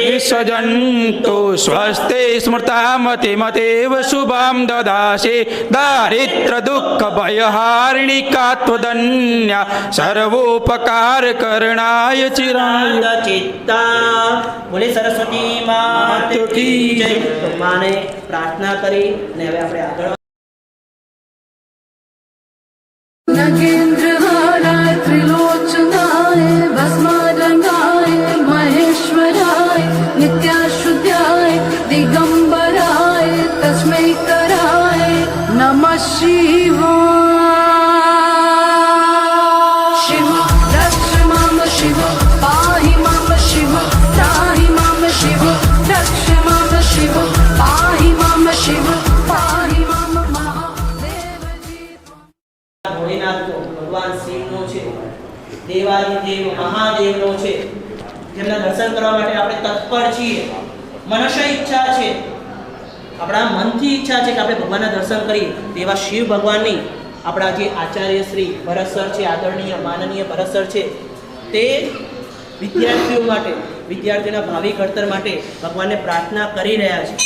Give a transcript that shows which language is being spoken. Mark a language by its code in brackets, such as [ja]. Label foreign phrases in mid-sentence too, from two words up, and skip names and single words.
[sa] સજન્તો સ્વસ્તે સ્મૃતામતિમતેવ શુભાં દદાસે દારિદ્ર દુઃખ ભયહારિણી કાત્વદન્યા સર્વોપકાર કરણાય ચિરાય [hi] ચિત્તા. बोले सरस्वती मात की जय. [gu] તો માને પ્રાર્થના કરી ને હવે આપણે આગળ [sa] नगेन्द्रहाराय त्रिलोचनाय भस्मारंगाय महेश्वराय नित्याशुद्धाय दिगंबराय तस्मै कराय नमः शिवाय. शिव रक्ष माम शिव पाहि माम शिव त्राहि माम शिव रक्ष माम शिव पाहि माम शिव पाहि माम महादेव जी. [gu] ભોળેનાથ ભગવાન શિવનો છે, દેવાદિદેવ મહાદેવનો છે, જેમના દર્શન કરવા માટે આપણે તત્પર છીએ. મનસ્ય ઈચ્છા છે, આપણા મનથી ઈચ્છા છે કે આપણે ભગવાનના દર્શન કરીએ. તેવા શિવ ભગવાનની આપણા જે આચાર્ય શ્રી ભરત સર છે, આદરણીય માનનીય ભરત સર છે, તે વિદ્યાર્થીઓ માટે, વિદ્યાર્થીઓના ભાવિ ઘડતર માટે ભગવાનને પ્રાર્થના કરી રહ્યા છે.